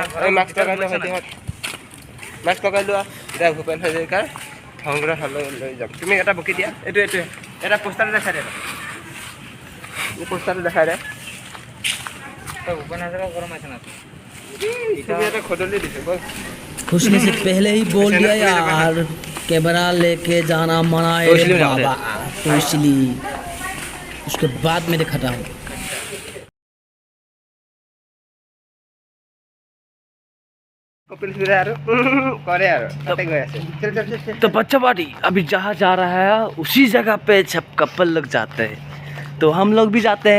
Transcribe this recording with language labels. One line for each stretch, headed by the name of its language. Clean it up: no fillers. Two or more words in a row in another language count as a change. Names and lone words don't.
Assamese: এই মাস্ক লগাই লোৱা সৈতে মাস্ক লগাই লোৱা। এতিয়া ভূপেন হাজৰিকাৰ সংগ্ৰহালয় লৈ যাম। তুমি এটা বকি দিয়া। এইটোৱে এটা পোষ্টাৰ দেখাই দে, এই পোষ্টাৰটো দেখাই দে। ভূপেন হাজৰিকা গৰম আছে না এটা খদলি দিছে বল।
Hindi: घुसने से पहले ही बोल दिया यार कैमरा लेके जाना मना है बाबा, तो इसलिए उसके बाद मैं दिखाता हूँ। तो बच्चा पार्टी अभी जहाँ जा रहा है उसी जगह पे सब कपल लोग जाते हैं, तो हम लोग भी जाते हैं।